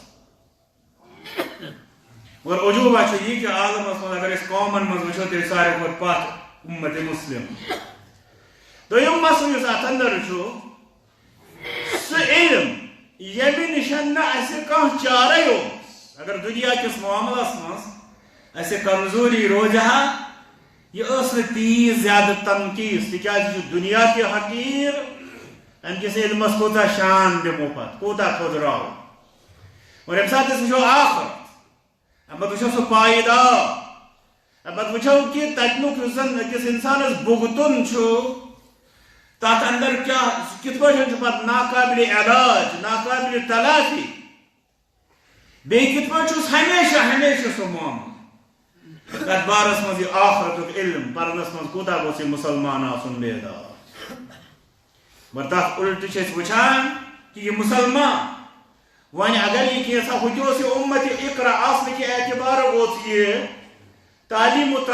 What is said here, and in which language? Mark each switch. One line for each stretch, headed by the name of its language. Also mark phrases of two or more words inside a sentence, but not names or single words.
Kashmiri: مگر عجوبہ چھُ یہِ کہِ عالمس منٛز اگر أسۍ قومن منٛز وٕچھو تیٚلہِ ساروی کھۄتہٕ پتھ اُمت مُسلِم دوٚیُم مسلہٕ یُس اتھ انٛدر چھُ سُہ علم ییٚمہِ نِش نہٕ اَسہِ کانٛہہ چارے اوس اگر دُنیا کِس معاملس منٛز اَسہِ کمزوری روزِ ہا یہِ ٲس نہٕ تیٖژ زیادٕ تنقیٖص تِکیٛازِ یہِ چھُ دُنیا تہِ حقیٖر امہِ کِس علمس کوٗتاہ شان دِمو پتہٕ کوٗتاہ تھوٚدراوو اور ییٚمہِ ساتہٕ أسۍ وٕچھو آخرت امہِ پتہٕ وٕچھو سُہ پایدار امہِ پتہٕ وٕچھو کہِ تتیُک یُس زن أکِس انسانس بُگتُن چھُ تتھ انٛدر کیٛاہ کِتھ پٲٹھۍ چھُ پتہٕ ناقابلِ علاج ناقابلِ تلافی بیٚیہِ کِتھ پٲٹھۍ چھُس ہمیشہ سُہ معاملہٕ تتھ بارس منٛز یہِ آخرتُک علم پرنس منٛز کوٗتاہ گوٚژھ یہِ مُسلمان آسُن بیدار مگر تتھ اُلٹہٕ چھِ أسۍ وٕچھان کہِ یہِ مُسلمان وۄنۍ اگر یہِ کینٛژھا ہُہ تہِ اوس یہِ اُمت اقرا آسنہٕ کہِ اعتبارٕ اوس یہِ تعلیٖم و